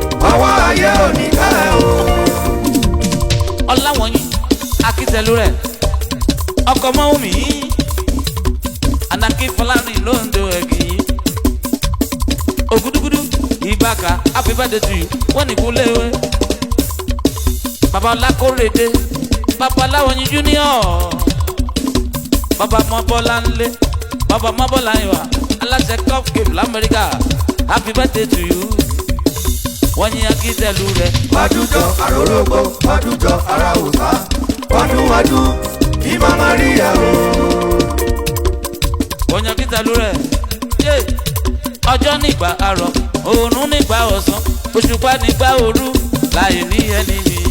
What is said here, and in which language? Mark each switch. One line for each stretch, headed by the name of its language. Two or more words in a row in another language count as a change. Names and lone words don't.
Yoruba: Ọwọ́ ayé ò ní ká ẹ o. Ọláwọ̀yìn, Akíntẹ́lú rẹ̀. Ọkọ Mọ́wùmí, Anaki Fọlárin Lóńdó Ẹ̀gì. Ògúdúgúdú, Ìbáka,
English: happy birthday to you.
Yoruba: Wọ́n ní kú léwe. Bàbá Ọlákórèdé, Bàbá Ọláwọ̀yìn Junior. Bàbá Mọ́bọ́lá ńlé, Bàbá Mọ́bọ́lá ìwà, aláṣẹ Cup Game l'Amẹ́ríkà.
English: Happy birthday to you.
Yoruba: Wọ́n yín Akíntẹ́lú rẹ̀. Ọdún jọ àròrógbó, ọdún jọ ara òsà. Ọdún ọdún, ìmọ̀ Maria o. Wọ́n yín Akíntẹ́lú rẹ̀. Yé! Ọjọ́ nígbà àrọ̀, oòrùn nígbà ọ̀sán, òṣùpá nígbà òru, láì ní ẹni mi.